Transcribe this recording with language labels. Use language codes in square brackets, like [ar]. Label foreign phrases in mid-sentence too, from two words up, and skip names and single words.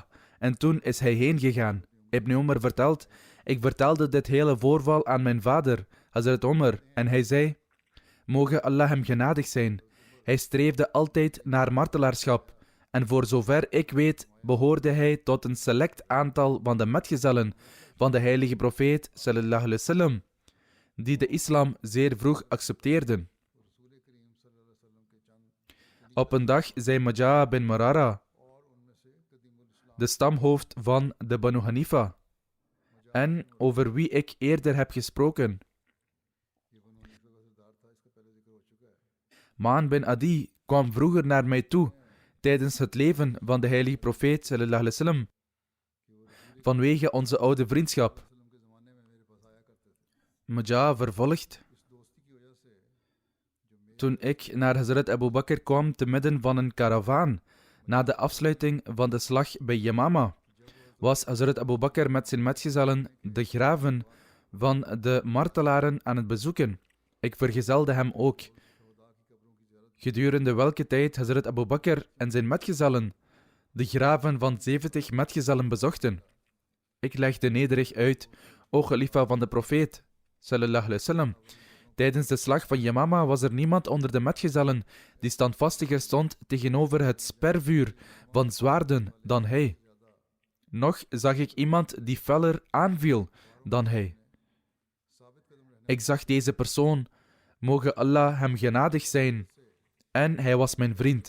[nl] En toen is hij heen gegaan. Ibn Umar vertelt: ik vertelde dit hele voorval aan mijn vader, Hazrat Umar, en hij zei: moge Allah hem genadig zijn. Hij streefde altijd naar martelaarschap. En voor zover ik weet, behoorde hij tot een select aantal van de metgezellen van de heilige profeet, [ar] صلى الله عليه وسلم, [nl] die de islam zeer vroeg accepteerden. Op een dag zei Maja bin Marara, de stamhoofd van de Banu Hanifa, en over wie ik eerder heb gesproken: Maan bin Adi kwam vroeger naar mij toe, tijdens het leven van de heilige profeet, [ar] صلى الله عليه وسلم, [nl] vanwege onze oude vriendschap. Maja vervolgt: toen ik naar Hazrat Abu Bakr kwam te midden van een karavaan, na de afsluiting van de slag bij Yamama, was Hazrat Abu Bakr met zijn metgezellen de graven van de martelaren aan het bezoeken. Ik vergezelde hem ook. Gedurende welke tijd Hazrat Abu Bakr en zijn metgezellen de graven van 70 metgezellen bezochten. Ik legde nederig uit: o khalifa van de profeet, [ar] صلى الله عليه وسلم, [nl] tijdens de slag van Yamama was er niemand onder de metgezellen die standvastiger stond tegenover het spervuur van zwaarden dan hij. Nog zag ik iemand die feller aanviel dan hij. Ik zag deze persoon, moge Allah hem genadig zijn, en hij was mijn vriend.